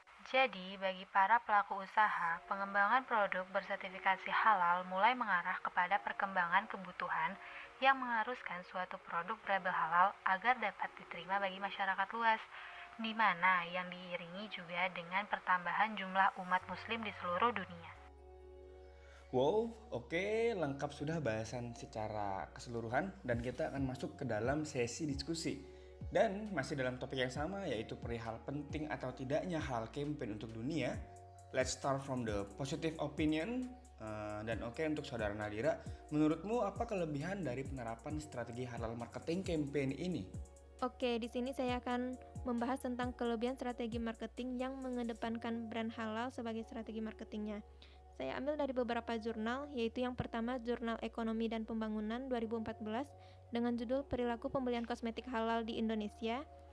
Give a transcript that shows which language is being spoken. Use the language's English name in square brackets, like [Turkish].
[Indonesian] Jadi, bagi para pelaku usaha, pengembangan produk bersertifikasi halal mulai mengarah kepada perkembangan kebutuhan yang mengharuskan suatu produk berlabel halal agar dapat diterima bagi masyarakat luas, di mana yang diiringi juga dengan pertambahan jumlah umat muslim di seluruh dunia. Wow, oke, lengkap sudah bahasan secara keseluruhan dan kita akan masuk ke dalam sesi diskusi. Dan masih dalam topik yang sama yaitu perihal penting atau tidaknya halal campaign untuk dunia. [English] Let's start from the positive opinion. [Indonesian] Dan oke, untuk saudara Nadira, menurutmu apa kelebihan dari penerapan strategi halal marketing campaign ini? Oke, di sini saya akan membahas tentang kelebihan strategi marketing yang mengedepankan brand halal sebagai strategi marketingnya. Saya ambil dari beberapa jurnal, yaitu yang pertama Jurnal Ekonomi dan Pembangunan 2014 dengan judul Perilaku Pembelian Kosmetik Halal di Indonesia.